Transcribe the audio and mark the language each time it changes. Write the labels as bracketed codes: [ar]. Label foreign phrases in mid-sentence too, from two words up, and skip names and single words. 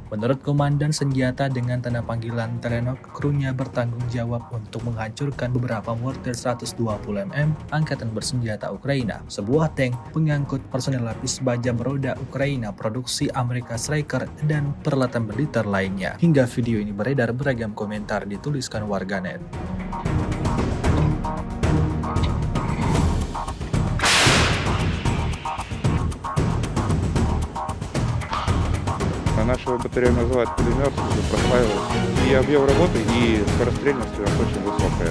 [id] Menurut Komandan Senjata dengan tanda panggilan Telenok, krunya bertanggung jawab untuk menghancurkan beberapa mortir 120mm Angkatan Bersenjata Ukraina, sebuah tank pengangkut personel lapis baja beroda Ukraina produksi Amerika Striker dan peralatan militer lainnya. Hingga video ini beredar, beragam komentar dituliskan warganet. [ru] Нашего батарею называют пулемет, уже прославилась. И объем работы, и скорострельность у нас очень высокая.